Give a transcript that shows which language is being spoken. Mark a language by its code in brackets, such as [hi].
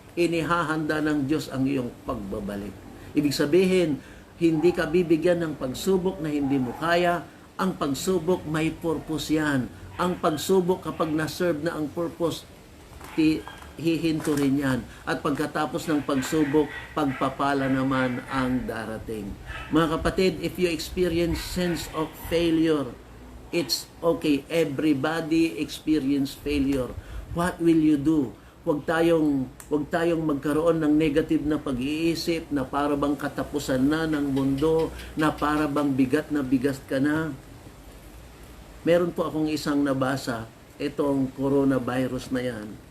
[tl] inihahanda ng Diyos ang iyong pagbabalik. Ibig sabihin, hindi ka bibigyan ng pagsubok na hindi mo kaya. Ang pagsubok may purpose yan. Ang pagsubok kapag na-serve na ang purpose, hihinto rin yan. At pagkatapos ng pagsubok, pagpapala naman ang darating. Mga kapatid, [en] if you experience sense of failure, it's okay. Everybody experience failure. What will you do? [tl] Huwag tayong magkaroon ng negative na pag-iisip na para bang katapusan na ng mundo, na para bang bigat na bigat ka na. Meron po akong isang nabasa, itong coronavirus na yan.